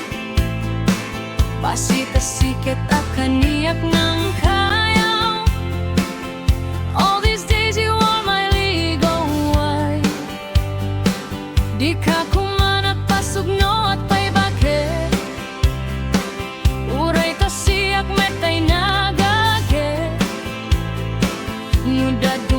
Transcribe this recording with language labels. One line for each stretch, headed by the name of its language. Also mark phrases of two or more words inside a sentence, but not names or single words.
Iloko: Pasita-sikit at kaniyak ng kayaw
English: All these days you are my ligaway
Iloko: Di ka kumanat pasugno at pa'y bakit Uray to siyak metay nagagit Nuda